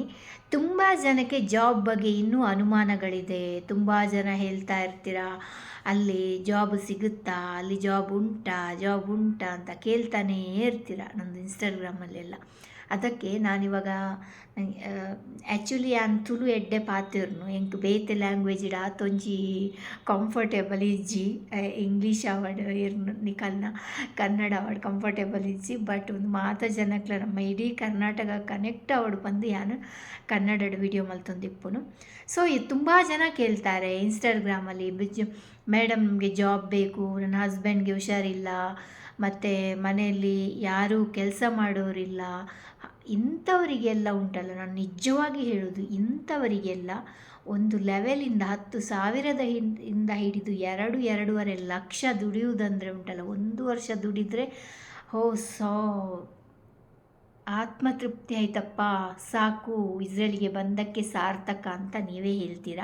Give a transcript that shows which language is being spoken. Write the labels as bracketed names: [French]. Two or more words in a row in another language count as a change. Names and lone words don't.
[Kannada] ತುಂಬ ಜನಕ್ಕೆ ಜಾಬ್ ಬಗ್ಗೆ ಇನ್ನೂ ಅನುಮಾನಗಳಿದೆ. ತುಂಬ ಜನ ಹೇಳ್ತಾ ಇರ್ತೀರಾ, ಅಲ್ಲಿ ಜಾಬ್ ಸಿಗುತ್ತಾ, ಅಲ್ಲಿ ಜಾಬ್ ಉಂಟಾ ಅಂತ ಕೇಳ್ತಾನೇ ಇರ್ತೀರ ನಮ್ಮದು ಇನ್ಸ್ಟಾಗ್ರಾಮಲ್ಲೆಲ್ಲ. [Tulu] ಅದಕ್ಕೆ ನಾನಿವಾಗ ಆ್ಯಕ್ಚುಲಿ ಆನ್ ತುಳು ಎಡ್ಡೆ ಪಾತಿರ್ನು ಎಂಕ್ ಬೇತೆ ಲ್ಯಾಂಗ್ವೇಜ್ ಆತೊಂಜಿ ಕಂಫರ್ಟೇಬಲ್ ಇಜ್ಜಿ. ಇಂಗ್ಲೀಷ್ ಅವಡ್ ಇರ್ನು ನಿಕಲ್ನ ಕನ್ನಡ ಅವಡ್ ಕಂಫರ್ಟೇಬಲ್ ಇಜ್ಜಿ. ಬಟ್ ಒಂದು ಮಾತ ಜನಕ್ಲ ನಮ್ಮ ಇಡೀ ಕರ್ನಾಟಕ ಕನೆಕ್ಟ್ ಅವಡ್ ಬಂದು ಯಾನು ಕನ್ನಡದ ವಿಡಿಯೋ ಮಲ್ತೊಂದಿಪ್ಪುನು. [Kannada] ಸೊ ಇದು ತುಂಬ ಜನ ಕೇಳ್ತಾರೆ ಇನ್ಸ್ಟಾಗ್ರಾಮಲ್ಲಿ, ಮೇಡಮ್ ನಮಗೆ ಜಾಬ್ ಬೇಕು, ನನ್ನ ಹಸ್ಬೆಂಡ್ಗೆ ಹುಷಾರಿಲ್ಲ, ಮತ್ತು ಮನೆಯಲ್ಲಿ ಯಾರೂ ಕೆಲಸ ಮಾಡೋರಿಲ್ಲ. ಇಂಥವರಿಗೆಲ್ಲ ಉಂಟಲ್ಲ, ನಾನು ನಿಜವಾಗಿ ಹೇಳೋದು, ಇಂಥವರಿಗೆಲ್ಲ ಒಂದು ಲೆವೆಲಿಂದ 10,000 ಇಂದ ಹಿಡಿದು 2-2.5 ಲಕ್ಷ ದುಡಿಯುವುದಂದರೆ ಉಂಟಲ್ಲ, 1 ವರ್ಷ ದುಡಿದರೆ ಸೋ ಆತ್ಮತೃಪ್ತಿ ಆಯ್ತಪ್ಪ, ಸಾಕು, ಇಸ್ರೇಲಿಗೆ ಬಂದಕ್ಕೆ ಸಾರ್ಥಕ ಅಂತ ನೀವೇ ಹೇಳ್ತೀರಾ.